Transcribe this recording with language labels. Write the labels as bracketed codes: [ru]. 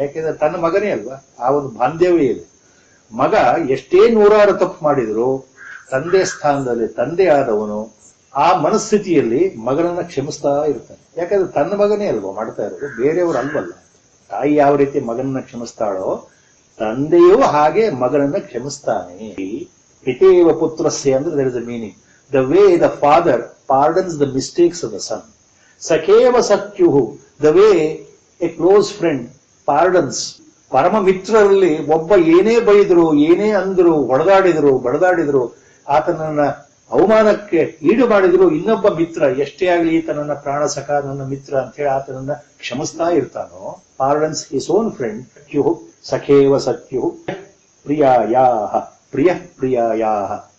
[kn] ಯಾಕೆಂದ್ರೆ ತನ್ನ ಮಗನೇ ಅಲ್ವಾ, ಆ ಒಂದು ಬಾಂಧವ್ಯ ಇದೆ. ಮಗ ಎಷ್ಟೇ ನೂರಾರು ತಪ್ಪು ಮಾಡಿದ್ರು ತಂದೆ ಸ್ಥಾನದಲ್ಲಿ ತಂದೆ ಆದವನು ಆ ಮನಸ್ಥಿತಿಯಲ್ಲಿ ಮಗನನ್ನ ಕ್ಷಮಿಸ್ತಾ ಇರ್ತಾನೆ. ಯಾಕಂದ್ರೆ ತನ್ನ ಮಗನೇ ಅಲ್ವಾ ಮಾಡ್ತಾ ಇರೋದು, ಬೇರೆಯವರು ಅಲ್ವಲ್ಲ. ತಾಯಿ ಯಾವ ರೀತಿ ಮಗನನ್ನ ಕ್ಷಮಿಸ್ತಾಳೋ ತಂದೆಯೂ ಹಾಗೆ ಮಗನನ್ನ ಕ್ಷಮಿಸ್ತಾನೆ. [sa] ಪಿತೇವ ಪುತ್ರಸ್ಯ [kn] ಅಂದ್ರೆ [en] there is a meaning. The way the father pardons the mistakes of the son. [sa] ಸಖೇವ ಸತ್ಯುಹು, [en] the way a close friend pardons. [kn] ಪರಮ ಮಿತ್ರರಲ್ಲಿ ಒಬ್ಬ ಏನೇ ಬೈದ್ರು, ಏನೇ ಅಂದ್ರು, ಬಡದಾಡಿದ್ರು, ಆತನನ್ನ ಅವಮಾನಕ್ಕೆ ಈಡು ಮಾಡಿದ್ರು, ಇನ್ನೊಬ್ಬ ಮಿತ್ರ ಎಷ್ಟೇ ಆಗಲಿ ಈತನನ್ನ ಪ್ರಾಣ ಸಖ, ನನ್ನ ಮಿತ್ರ ಅಂತ ಹೇಳಿ ಆತನನ್ನ ಕ್ಷಮಿಸ್ತಾ ಇರ್ತಾನೋ. [en] Pardons his own friend. [sa] ಸತ್ಯುಹು ಸಖೇವ ಸತ್ಯುಹು ಪ್ರಿಯಾಯಾಹ ಪ್ರಿಯಾಯಾಹ.